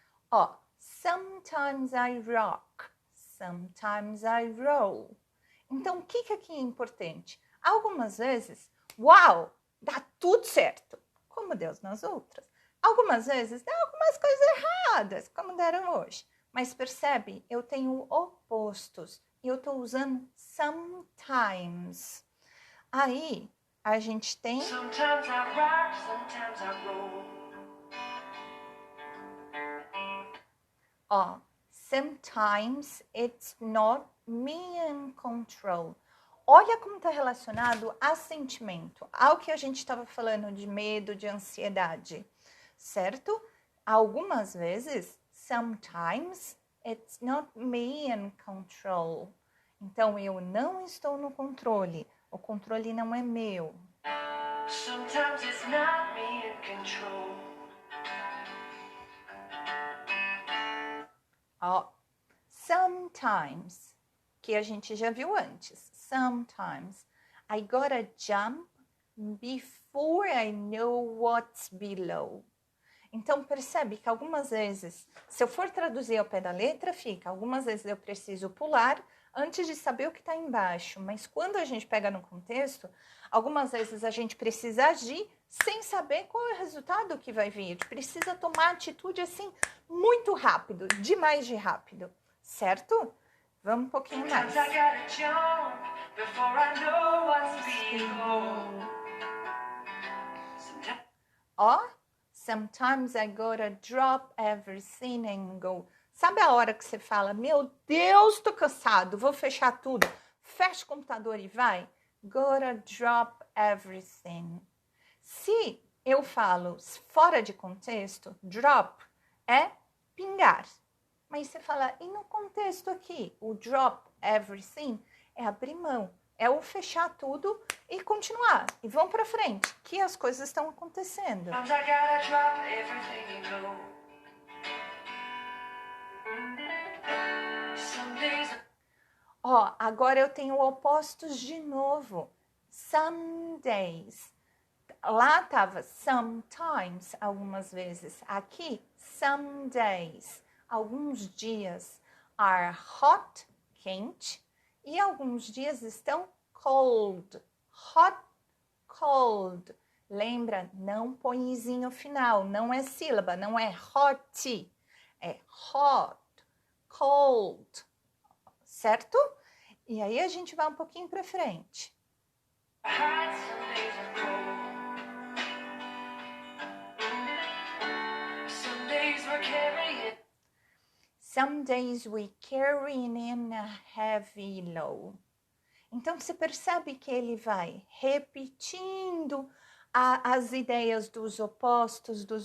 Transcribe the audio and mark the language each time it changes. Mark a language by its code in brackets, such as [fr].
[en] Ó, sometimes I rock, sometimes I roll. [pt] Então, o que aqui é importante? Algumas vezes, uau, dá tudo certo, como Deus nas outras. Algumas vezes, dá algumas coisas erradas, como deram hoje. Mas percebe, eu tenho opostos. E eu estou usando sometimes. Aí, a gente tem... [en] Sometimes I rock, sometimes I roll. Ó, sometimes it's not me in control. [pt] Olha como está relacionado a sentimento, ao que a gente estava falando de medo, de ansiedade, certo? Algumas vezes, [en] sometimes it's not me in control. [pt] Então, eu não estou no controle. O controle não é meu. [en] Sometimes it's not me in control. Ó, sometimes, que a gente já viu antes. Sometimes I gotta jump before I know what's below. [pt] Então, percebe que algumas vezes, se eu for traduzir ao pé da letra, fica. Algumas vezes eu preciso pular antes de saber o que está embaixo. Mas quando a gente pega no contexto, algumas vezes a gente precisa agir sem saber qual é o resultado que vai vir. Precisa tomar atitude assim muito rápido, demais de rápido, certo? Vamos um pouquinho mais. [en] Sometimes I gotta jump before I know what's below. Sometimes Ó, sometimes I gotta drop everything and go. [pt] Sabe a hora que você fala, meu Deus, tô cansado, vou fechar tudo. Fecha o computador e vai. [en] Gotta drop everything. [pt] Se eu falo fora de contexto, drop é pingar. Mas você fala, e no contexto aqui, o drop everything é abrir mão. É o fechar tudo e continuar. E vão pra frente, que as coisas estão acontecendo. [en] I gotta drop everything and go. Some days [pt] Ó, agora eu tenho opostos de novo. Some days. Lá tava sometimes, algumas vezes. Aqui, [en] some days. [pt] Alguns dias [en] are hot, [pt] quente. E alguns dias estão cold. Hot, cold. Lembra, não põe izinho final. Não é sílaba, não é hot. É hot, cold. Certo? E aí a gente vai um pouquinho para frente. [en] hot, some days are cold. Some days we're carrying. Some days we carrying in a heavy load. [pt] Então você percebe que ele vai repetindo as ideias dos opostos.